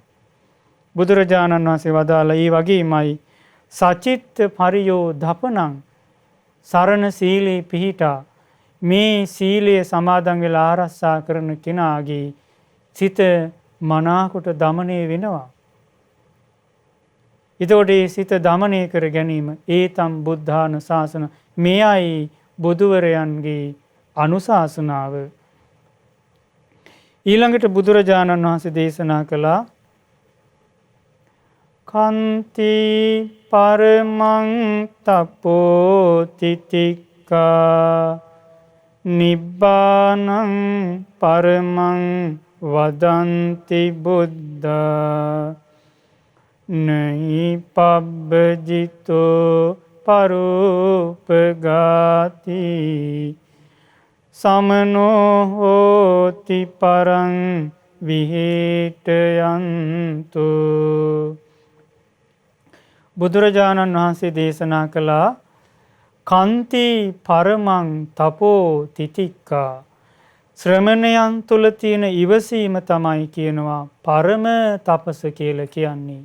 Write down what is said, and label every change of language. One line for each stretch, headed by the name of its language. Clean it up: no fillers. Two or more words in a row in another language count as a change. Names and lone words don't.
Sinhala: බුදුරජාණන් වහන්සේ වදාළ ඒ වගේමයි
Pali: සචිත්ත පරියෝ දපනං
Sinhala: සරණ සීලේ පිහිටා මේ සීලය සමාදන් වෙලා ආරක්ෂා කරන කෙනාගේ සිත මනාකොට දමනය වෙනවා. එතකොට මේ සිත දමනය කර ගැනීම ඒතම්
Pali: බුද්ධාන ශාසන
Sinhala: මෙයයි බුදුවරයන්ගේ අනුශාසනාව. ඊළඟට බුදුරජාණන් වහන්සේ දේශනා කළා
Pali: කන්ති පරමං තපෝ තිතික්ඛා නිබ්බානං පරමං වදන්ති බුද්ධා නහි පබ්බජිතෝ පරූපගාති සමනෝ හෝති පරං විහෙටයන්තු.
Sinhala: බුදුරජාණන් වහන්සේ දේශනා කළා
Pali: කන්ති පරමං තපෝ තිතික්ඛා
Sinhala: ශ්‍රමණයන් තුල තියෙන ඉවසීම තමයි කියනවා පරම තපස කියලා කියන්නේ.